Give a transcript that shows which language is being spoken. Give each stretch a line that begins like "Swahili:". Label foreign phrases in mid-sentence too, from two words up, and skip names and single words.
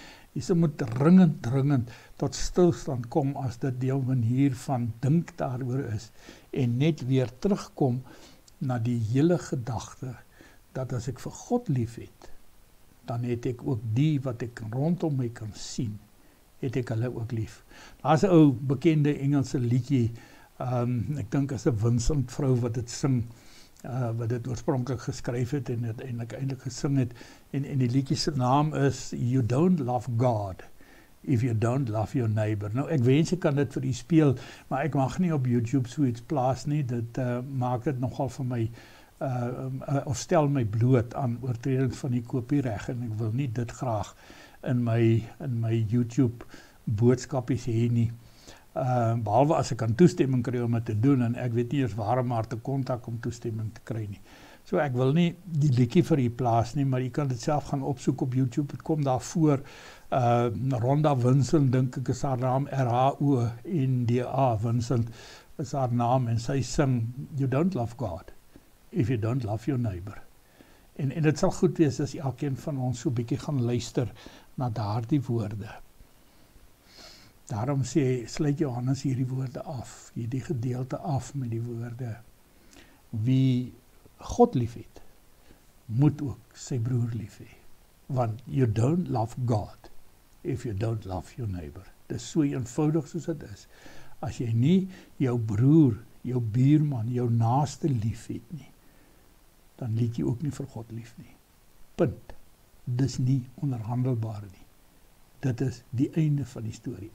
Afrikaans: Jy moet dringend tot stilstand kom as dit deel manier van dink daaroor is, en net weer terugkom na die hele gedagte dat as ek vir God lief het, dan het ek ook die wat ek rondom my kan sien, het ek hulle ook lief. Daar's 'n ou bekende Engelse liedjie, ek dink as 'n Vincent vrou wat dit sing, wat dit oorspronklik geskryf het en dit eintlik gesing het, en die liedjie se naam is You Don't Love God If You Don't Love Your Neighbor. Nou ek wens ek kan dit vir u speel, maar ek mag nie op YouTube so iets plaas nie, dit maak dit nogal vir my of stel my bloot aan oortreding van die kopiereg, en ek wil nie dit graag in my YouTube boodskapies hê nie. Behalwe as ek kan toestemming kry om dit te doen, en ek weet nie eers waar maar te kontak om toestemming te kry nie. So ek wil nie die liedjie vir u plaas nie, maar u kan dit self gaan opsoek op YouTube, het kom daar voor, Rhonda Vincent, dink ek is haar naam, R-H-O-N-D-A, Vincent is haar naam, en sy sing, You Don't Love God If You Don't Love Your Neighbor. En dit sal goed wees as elkeen van ons so bietjie gaan luister na daardie woorde. Daarom sluit Johannes hierdie woorde af, hierdie gedeelte af met die woorde, wie God lief het, moet ook sy broer lief hê.
English: Want you don't love God if you don't love your neighbor.
Afrikaans: Dis so eenvoudig soos dit is. As jy nie jou broer, jou buurman, jou naaste lief het nie, dan liet jy ook nie vir God lief nie. Punt. Dis nie onderhandelbaar nie. Dit is die einde van die storie.